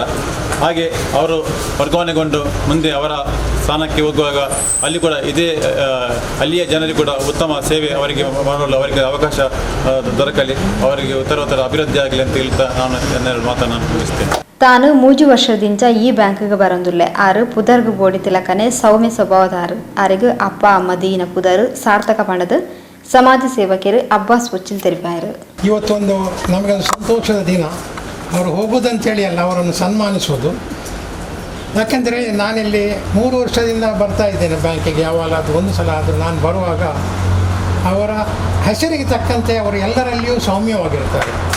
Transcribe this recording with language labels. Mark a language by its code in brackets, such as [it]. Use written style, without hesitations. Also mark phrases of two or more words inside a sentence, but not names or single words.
[kn] ಹಾಗೆ ಅವರು ವರ್ಗಾವಣೆಗೊಂಡು ಮುಂದೆ ಅವರ ಸ್ಥಾನಕ್ಕೆ ಹೋಗುವಾಗ ಅಲ್ಲಿ ಕೂಡ ಇದೇ ಅಲ್ಲಿಯ ಜನರಿಗೆ ಕೂಡ ಉತ್ತಮ ಸೇವೆ ಅವರಿಗೆ ಮಾಡಲು ಅವರಿಗೆ ಅವಕಾಶ ದೊರಕಲಿ, ಅವರಿಗೆ ಉತ್ತರೋತ್ತರ ಅಭಿವೃದ್ಧಿ ಆಗಲಿ ಅಂತ ಹೇಳ್ತಾ ನಾನು ಎನ್ನೆರಡು ಮಾತನ್ನು ಮುಗಿಸ್ತೇನೆ. [tcy] ತಾನು 3 ವರ್ಷದಿಂದ ಈ ಬ್ಯಾಂಕಿಗೆ ಬರಂದುಲ್ಲೆ ಆರು ಪುದರ್ಗು ಬೋಡಿ ತಿಲಕನೆ ಸೌಮ್ಯ ಸ್ವಭಾವದಾರು ಆರಿಗೂ ಅಪ್ಪ ಅಮ್ಮ ದೀನ ಪುದರು ಸಾರ್ಥಕ ಪಣದು ಸಮಾಜ ಸೇವಕರು ಅಬ್ಬಾಸ್ ಉಚ್ಚಿಲ್ ತೆರಿಪಾಯರು. [kn] ಇವತ್ತೊಂದು ನಮಗೊಂದು ಸಂತೋಷದ ದಿನ. ಅವರು ಹೋಗೋದಂತೇಳಿ ಅಲ್ಲ, ಅವರನ್ನು ಸನ್ಮಾನಿಸೋದು. ಯಾಕೆಂದರೆ ನಾನಿಲ್ಲಿ 3 ವರ್ಷದಿಂದ ಬರ್ತಾ ಇದ್ದೇನೆ ಬ್ಯಾಂಕಿಗೆ. ಯಾವಾಗಲಾದರೂ ಒಂದು ಸಲ ಆದರೂ ನಾನು ಬರುವಾಗ ಅವರ ಹೆಸರಿಗೆ ತಕ್ಕಂತೆ ಅವರು ಎಲ್ಲರಲ್ಲಿಯೂ ಸೌಮ್ಯವಾಗಿರ್ತಾರೆ.